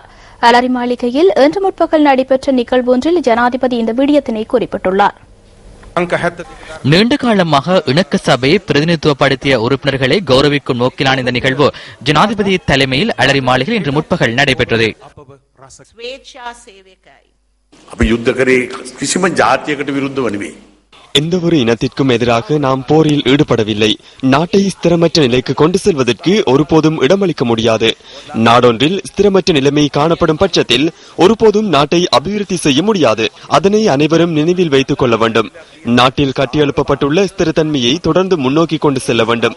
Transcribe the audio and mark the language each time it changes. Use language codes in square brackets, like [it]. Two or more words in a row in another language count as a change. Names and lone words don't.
[ta] அலரி மாளிகையில் இன்று முற்பகல் நடைபெற்ற நிகழ்வு ஒன்றில் ஜனாதிபதி இந்த விடயத்தினை குறிப்பிட்டுள்ளார். நீண்ட காலமாக இணக்க சபையை பிரதிநிதித்துவப்படுத்திய உறுப்பினர்களை கௌரவிக்கும் நோக்கிலான இந்த நிகழ்வு ஜனாதிபதி தலைமையில் அலரி மாளிகையில் இன்று முற்பகல் நடைபெற்றது. [si] අපි යුද්ධ කරේ කිසිම ජාතියකට විරුද්ධව නෙවෙයි. [ta] எந்தவொரு இனத்திற்கும் எதிராக நாம் போரில் ஈடுபடவில்லை. நாட்டை ஸ்திரமற்ற நிலைக்கு கொண்டு செல்வதற்கு ஒருபோதும் இடமளிக்க முடியாது. நாடொன்றில் ஸ்திரமற்ற நிலைமை காணப்படும் பட்சத்தில் ஒருபோதும் நாட்டை அபிவிருத்தி செய்ய முடியாது. அதனை அனைவரும் நினைவில் வைத்துக் கொள்ள வேண்டும். நாட்டில் கட்டியெழுப்பப்பட்டுள்ள ஸ்திரத்தன்மையை தொடர்ந்து முன்னோக்கி கொண்டு செல்ல வேண்டும்.